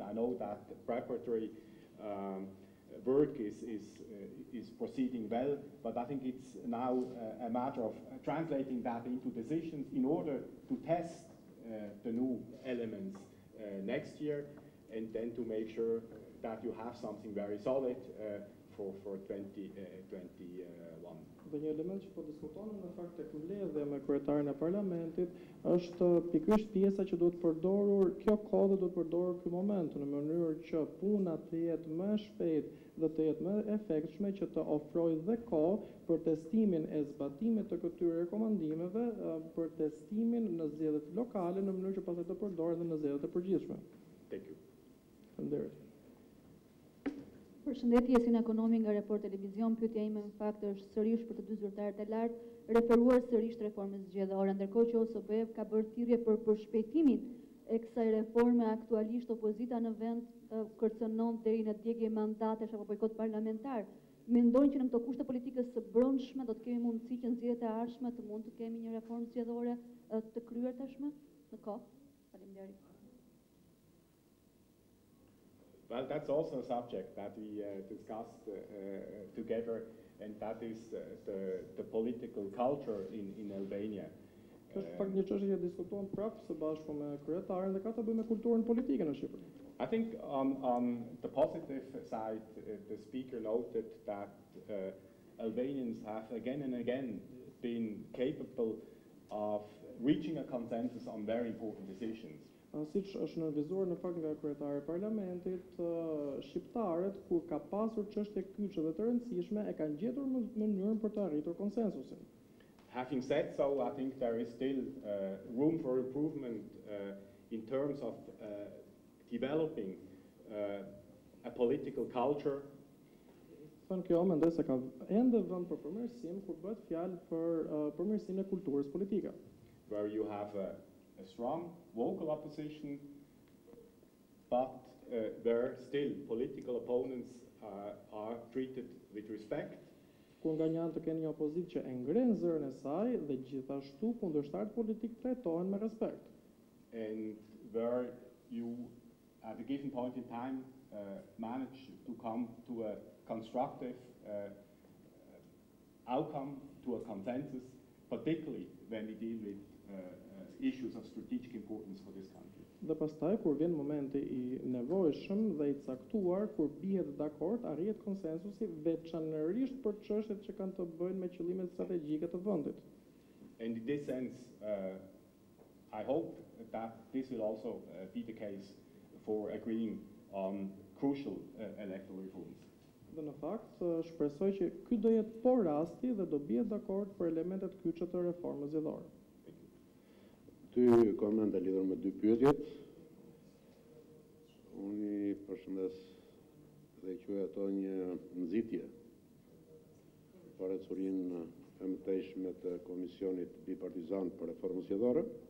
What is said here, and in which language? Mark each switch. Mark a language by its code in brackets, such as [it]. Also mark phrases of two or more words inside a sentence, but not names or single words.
[en] I know that the preparatory work is proceeding well, but I think it's now a matter of translating that into decisions in order to test the new elements next year, and then to make sure that you have something very solid for 2021. [sq] Dhe një element që po diskutonim në fakt tek mbledhja me kryetarin e parlamentit është pikërisht pjesa që duhet përdorur kjo kohë dhe duhet përdorur ky moment në mënyrë që puna të jetë më shpejt dhe të jetë më efektshme që të ofrojë dhe kohë për testimin e zbatimit të këtyre rekomandimeve, për testimin në zgjedhjet lokale në mënyrë që pastaj të përdoren edhe në zgjedhjet e përgjithshme. [en] Thank you. [sq] Faleminderit. Përshëndetje, si në ekonomi nga Report Televizion, pyetja ime në fakt është sërish për të dy zyrtarët e lartë referuar sërish të reformës zgjedhore, ndërkohë që OSBE ka bërë thirrje për përshpejtimin e kësaj reforme. Aktualisht opozita në vend kërcënon deri në djegje mandatesh apo bojkot parlamentar. Mendojnë që në këto kushte politikës së brendshme do të kemi mundësi që në zgjedhjet e ardhshme të mund të kemi një reformë zgjedhore të kryer tashmë në kohë? Faleminderit. [en] Well, that's also a subject that we discussed together, and that is the political culture in Albania. [sq] Kjo është pak një çështje që diskutohen prapë së bashku me kryetarin dhe ka të bëjë me kulturën politike në Shqipëri. [en] I think on the positive side, the speaker noted that Albanians have again and again been capable of reaching a consensus on very important decisions. [sq] Siç është nënvizuar në fakt nga kryetari i parlamentit, shqiptarët kur ka pasur çështje kyçe dhe të rëndësishme e kanë gjetur mënyrën për të arritur konsensusin. [en] Having said so, I think there is still room for improvement in terms of developing a political culture. [sq] Thënë kjo, mendoj se ka ende vend për përmirësim kur bëhet fjalë për përmirësimin e kulturës politike. [en] Where you have a strong vocal opposition, but where still political opponents are treated with respect. [sq] Ku nga një anë të kenë një opozitë që e ngren zërin e saj dhe gjithashtu kundërshtarët politik trajtohen me respekt. [en] And where you, at a given point in time, manage to come to a constructive outcome, to a consensus, particularly when we deal with issues of strategic importance for this country. [sq] Dhe pastaj kur vjen momenti i nevojshëm dhe i caktuar, kur bihet dakord, arrihet konsensusi veçanërisht për çështjet që kanë të bëjnë me qëllimet strategjike të vendit. [en] And in this sense, I hope that this will also be the case for agreeing on crucial electoral reforms. [sq] Dhe në fakt, shpresoj që ky do jetë po rasti dhe do bihet dakord për elementet kyçe të reformës zgjedhore. Ty komente lidhur me dy pyetjet. Unë i përshëndes dhe quaj ato një nxitje për ecurinë e mëtejshme të Komisionit Bipartizan për Reformën Zgjedhore.